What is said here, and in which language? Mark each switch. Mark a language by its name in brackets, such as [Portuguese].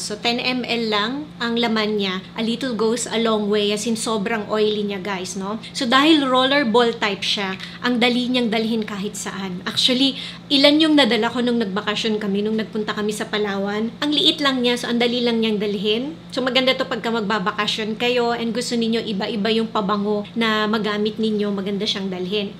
[Filipino] So, 10 ml lang ang laman niya. [English] A little goes a long way, [Filipino] as in sobrang oily niya guys, no? So, dahil rollerball type siya, ang dali niyang dalhin kahit saan. Actually, ilan yung nadala ko nung nagbakasyon kami, nung nagpunta kami sa Palawan. Ang liit lang niya, so ang dali lang niyang dalhin. So maganda to pagka magbabakasyon kayo and gusto ninyo iba-iba yung pabango na magamit ninyo, maganda siyang dalhin.